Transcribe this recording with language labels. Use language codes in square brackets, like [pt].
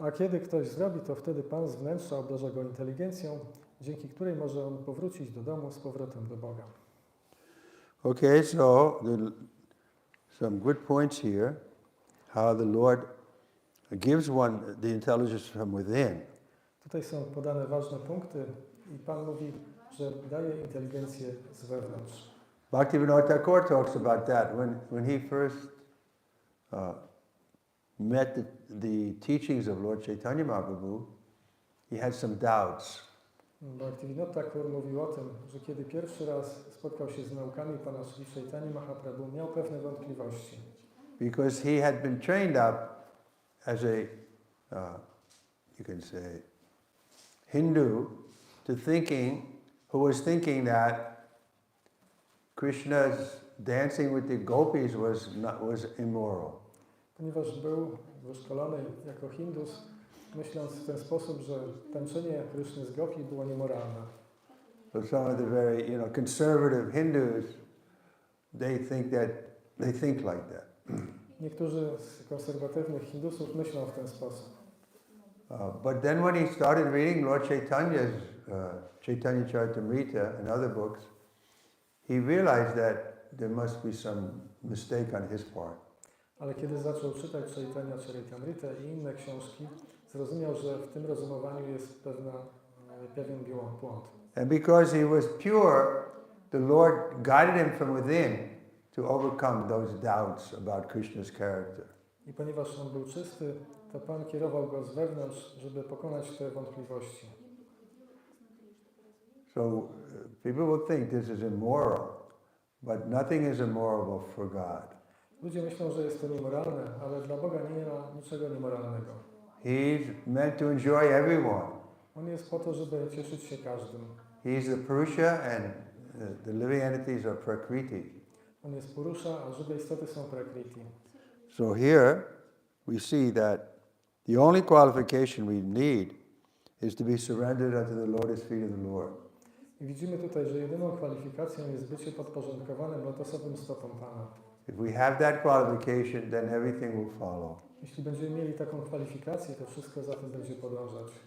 [pl] A kiedy ktoś zrobi, to wtedy Pan z wnętrza obdarza go inteligencją, dzięki której może on powrócić do domu z powrotem do Boga. [en] Okay, so some good points here, how the Lord gives one the intelligence from within. [pl] Tutaj są podane ważne punkty i Pan mówi, że daje inteligencję z wewnątrz. [en] Bhaktivinoda Thakur talks about that when he first met the teachings of Lord Chaitanya Mahaprabhu. He had some doubts. [pl] Bhaktivinoda Thakur mówił o tym, że kiedy pierwszy raz spotkał się z naukami Pana Sri Chaitanya Mahaprabhu, miał pewne wątpliwości. [en] Because he had been trained up as a, you can say, Hindu to thinking, who was thinking that Krishna's dancing with the gopis was immoral. [pl] Ponieważ był wyszkolony jako Hindus, myśląc w ten sposób, że tańczenie Kryszny z gopi było niemoralne. [en] So some of the very, conservative Hindus, they think like that. [pl] Niektórzy z konserwatywnych Hindusów myślą w ten sposób. [en] But then when he started reading Lord Chaitanya's Chaitanya Charitamrita and other books, he realized that there must be some mistake on his part. [pl] Ale kiedy zaczął czytać Chaitanya Charitamritę i inne książki, zrozumiał, że w tym rozumowaniu jest pewien błąd. [en] And because he was pure, the Lord guided him from within to overcome those doubts about Krishna's character. [pl] I ponieważ on był czysty, to Pan kierował go z wewnątrz, żeby pokonać te wątpliwości. [en] So people will think this is immoral, but nothing is immoral for God. [pl] Ludzie myślą, że jest to niemoralne, ale dla Boga nie ma niczego niemoralnego. [en] He's meant to enjoy everyone. [pl] On jest po to, żeby cieszyć się każdym. [en] He's the Purusha and the living entities are Prakriti. [pl] On jest Purusha, a żywe istoty są Prakriti. [en] So here we see that the only qualification we need is to be surrendered unto the lotus feet of the Lord. [pl] I widzimy tutaj, że jedyną kwalifikacją jest bycie podporządkowanym lotosowym stopom Pana. [en] If we have that qualification, then everything will follow. [pl] Jeśli będziemy mieli taką kwalifikację, to wszystko za tym będzie podążać.